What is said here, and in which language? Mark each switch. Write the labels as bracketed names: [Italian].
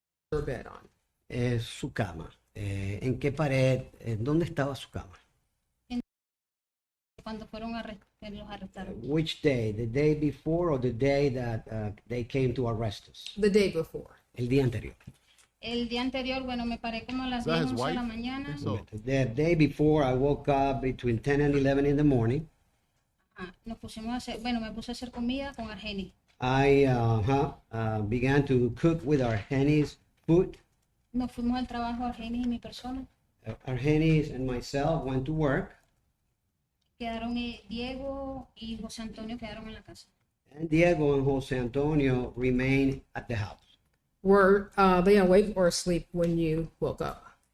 [English] Your bed on. [Spanish] Su cama. ¿En qué pared? ¿Dónde estaba su cama? Cuando los arrestaron. [English] Which day? The day before or the day that they came to arrest us? The day before. [Spanish] El día anterior. El día anterior, bueno, me paré como a las 10, 11 de la mañana. [English] The day before, I woke up between 10 and 11 in the morning. [Spanish] Nos pusimos a hacer, bueno, me puse a hacer comida con Argeni. [English] I began to cook with Argenis food. [Spanish] Nos fuimos al trabajo, Argenis y mi persona. [English] Argenis and myself went to work. [Spanish] Quedaron Diego y José Antonio quedaron en la casa. [English] And Diego and Jose Antonio remained at the house. Were they awake or asleep when you woke up?